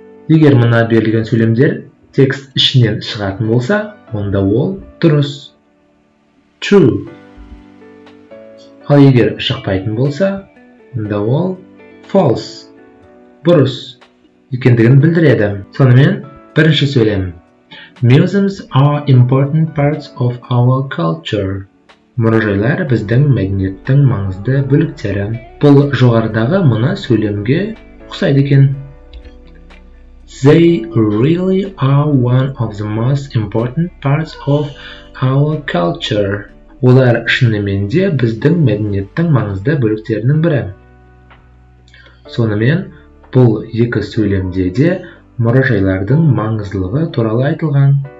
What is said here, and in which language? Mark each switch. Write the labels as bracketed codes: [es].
[kk] Егер мына берілген сөйлемдер текст ішінен шығатын болса, онда ол дұрыс. [en] True. [kk] Ал егер шықпайтын болса, онда ол false. Бұрыс екендігін білдіреді. Сонымен, бірінші сөйлем. [en] Museums are important parts of our culture. [kk] Мұражайлар біздің мәдениеттің маңызды бөліктері. Бұл жоғарыдағы мына сөйлемге ұқсайды екен. [en] They really are one of the most important parts of our culture. [kk] Олар шынымен де біздің мәдениеттің маңызды бөліктерінің бірі. Сонымен, бұл екі сөйлемде де мұражайлардың маңыздылығы туралы айтылған.